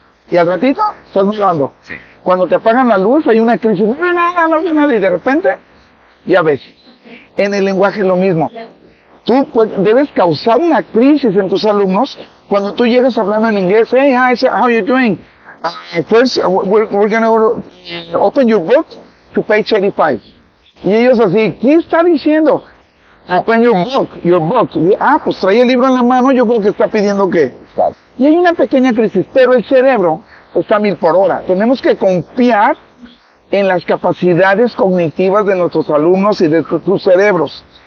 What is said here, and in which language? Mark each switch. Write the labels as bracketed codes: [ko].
[es] Y al ratito estás mirando. Sí. Cuando te apagan la luz, hay una crisis. No, y de repente, ya ves. En el lenguaje es lo mismo. Tú debes causar una crisis en tus alumnos cuando tú llegas hablando en inglés. [en] Hey, hi, how you doing? First, we're going to open your book to page 85. [es] Y ellos así, ¿qué está diciendo? [en] Open your book. [es] Pues trae el libro en la mano, yo creo que está pidiendo que. Y hay una pequeña crisis, pero el cerebro está a 1000 por hora. Tenemos que confiar en las capacidades cognitivas de nuestros alumnos y de sus cerebros.